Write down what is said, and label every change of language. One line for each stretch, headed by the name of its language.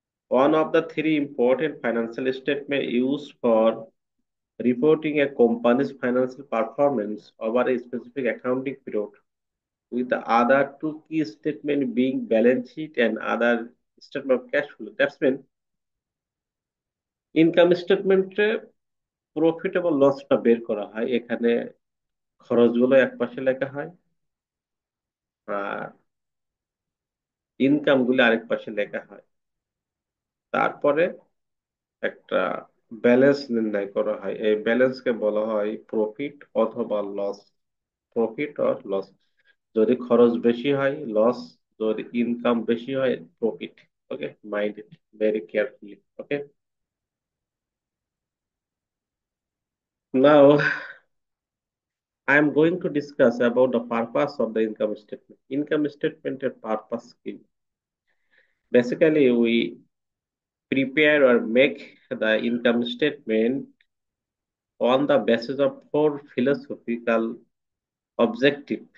English: One of the three important financial statement used for reporting a company's financial performance over a specific accounting period, with the other two key statement being balance sheet and other statement of cash flow. That's mean
Bangla: income স্টেটমেন্টে profit এবং লসটা বের করা হয়। এখানে খরচগুলো এক পাশে লেখা হয় আর ইনকাম গুলো আরেক পাশে লেখা হয়। তারপরে একটা ব্যালেন্স নির্ণয় করা হয়, এই ব্যালেন্সকে বলা হয় প্রফিট অথবা লস। প্রফিট অর লস, যদি খরচ বেশি হয় লস, যদি ইনকাম বেশি হয় profit.
English: Okay, mind it very carefully. Okay, now I am going to discuss about the purpose of the income statement. Income statement and purpose কি? Basically, we prepare or make the income statement on the basis of four philosophical objectives.